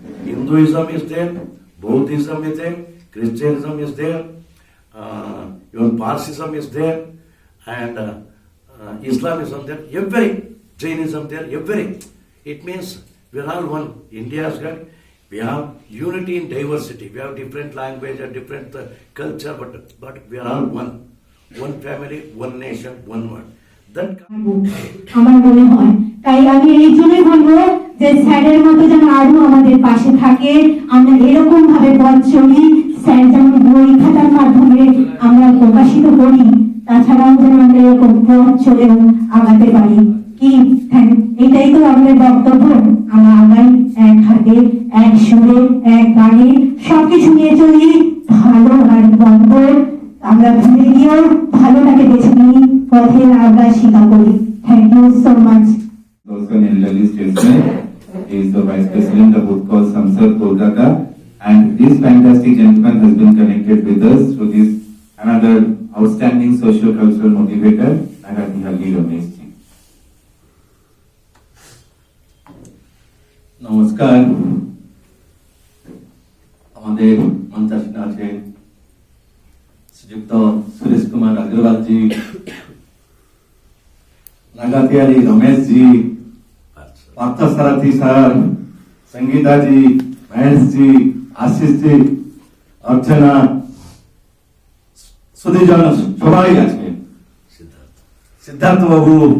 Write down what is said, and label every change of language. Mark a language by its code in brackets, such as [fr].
[en] Hinduism is there, Buddhism is there, Christianism is there, even Parsism is there, and Islamism there, every Jainism there, every. It means we are all one. India has got, we have unity in diversity. We have different language and different culture, but we are all one. One family, one nation, one word. That [bn] আমার মনে হয় তাই আমি এই জন্যই বলবো যে স্যারের মতো যেন আরো আমাদের পাশে থাকে, আমরা এরকম ভাবে পথ চলি, স্যার যেমন বই খাতার মাধ্যমে আমরা প্রকাশিত করি, তাছাড়াও যেন আমরা এরকম পথ চলেও আগাতে পারি। কি এটাই তো আমাদের বক্তব্য। আমরা আগাই এক হাতে, এক সুরে, এক গানে, সবকিছু নিয়ে চলি, ভালো আর মন্দ আমরা ভুলে গিয়েও ভালোটাকে বেছে নিই, পথে আমরা স্বীকার করি। [en] Thank you so much. Also an elderly statesman. He is the Vice President of Utkarsh Samsad, Kolkata, and this fantastic gentleman has been connected with us through this another outstanding socio-cultural motivator, Nagathi Ramesh ji. [bn] নমস্কার, আমাদের মঞ্চাসীন আছেন শ্রীযুক্ত সুরেশ কুমার আগরওয়াল জি, নাগাতিয়ালি রমেশ জি, Parthasarathi sir, Sangeeta জি, মহেশ জি, আশিস জি, অর্চনা, সুধীজন সবাই আছেন, সিদ্ধার্থ বাবু।